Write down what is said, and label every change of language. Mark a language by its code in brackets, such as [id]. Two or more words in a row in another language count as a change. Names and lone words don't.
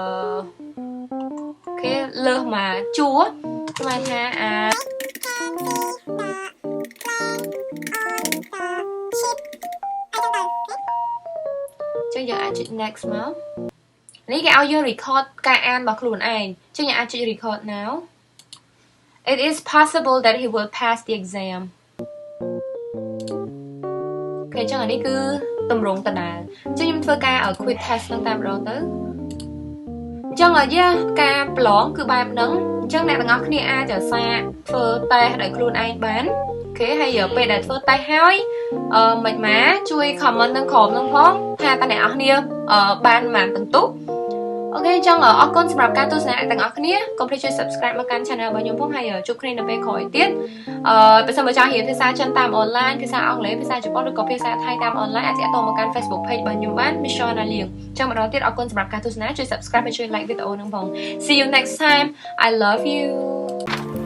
[km] គេលើសមកជួរស្មានថាចឹងយើងអាចចុច next មកនេះគេឲ្យយើង record ការអានរបស់ខ្លួនឯងចឹងយើងអាចចុច [en] record now It is possible that he will pass the exam [km] អូខេចឹងអានេះគឺតម្រងដដែលអញ្ចឹងខ្ញុំធ្វើការ [en] quick test [km] ហ្នឹងតែម្ដងទៅអញ្ចឹងការប្រឡងគឺបែបហ្នឹងអញ្ចឹងអ្នកទាំងអស់គ្នាអាចសាកធ្វើ test ដោយខ្លួនឯងបានអូខេហើយពេលដែលធ្វើ test ហើយមិនមកជួយ comment នឹងក្រុមហ្នឹងផងថាតើអ្នកនរគ្នាបានប៉ុន្មានពិន្ទុអូខេអញ្ចឹងអរគុណសម្រាប់ការទស្សនាទាំងអស់គ្នាកុំភ្លេចជួយ subscribe មកកាន់ channel របស់ខ្ញុំផងហើយជួបគ្នានៅពេលក្រោយទៀតបើសិនបើចង់រៀនភាសាចិនតាម online ភាសាអង់គ្លេសភាសាជប៉ុនឬក៏ភាសាថៃតាម online អាចទាក់ទងមកកាន់ Facebook page របស់ខ្ញុំបាន Ms Shawna Leang អញ្ចឹងម្ដងទៀតអរគុណសម្រាប់ការទស្សនាជួយ subscribe ហើយជួយ like វីដេអូហ្នឹងផង [en] See you next time I love you